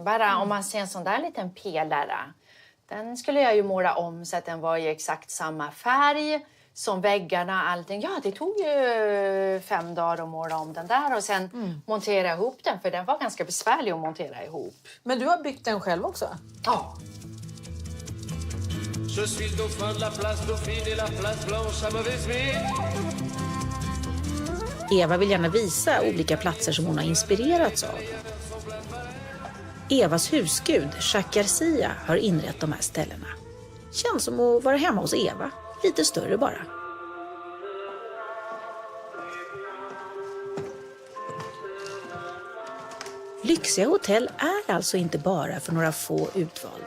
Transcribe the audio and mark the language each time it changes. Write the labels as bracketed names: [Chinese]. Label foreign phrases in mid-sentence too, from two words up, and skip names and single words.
[Swedish] Bara om man ser en sån där liten pelare. Den skulle jag ju måla om så att den var i exakt samma färg som väggarna, allting. Ja, det tog ju 5 dagar att måla om den där och sen montera ihop den. För den var ganska besvärlig att montera ihop. Men du har byggt den själv också? Ja. [French] Je suis le dauphin de la place Dauphine et la place Blanche à mauvaise mine. [Swedish] Eva vill gärna visa olika platser som hon har inspirerats av. Evas husgud, Jacques Garcia, har inrett de här ställena. Känns som att vara hemma hos Eva. Lite större bara. Lyxiga hotell är alltså inte bara för några få utvalda.